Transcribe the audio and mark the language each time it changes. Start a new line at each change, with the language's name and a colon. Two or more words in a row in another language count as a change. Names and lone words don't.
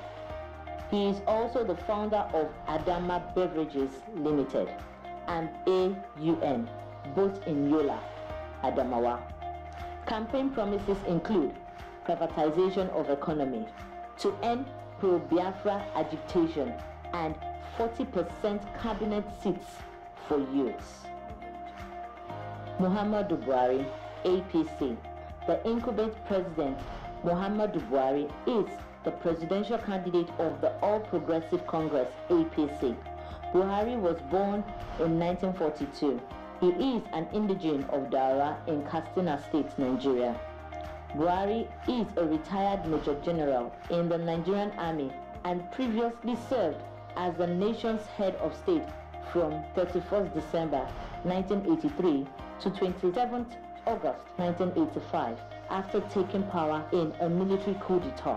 English: He is also the founder of Adama Beverages Limited and AUN, both in Yola, Adamawa. Campaign promises include privatization of economy, to end pro-Biafra agitation, and 40% cabinet seats for youths. Muhammadu Buhari, APC. The incumbent president, Muhammadu Buhari, is the presidential candidate of the All Progressive Congress, APC. Buhari was born in 1942. He is an indigene of Dara in Katsina State, Nigeria. Buhari is a retired Major General in the Nigerian Army and previously served as the nation's head of state from 31st December 1983 to 27th August 1985 after taking power in a military coup d'etat.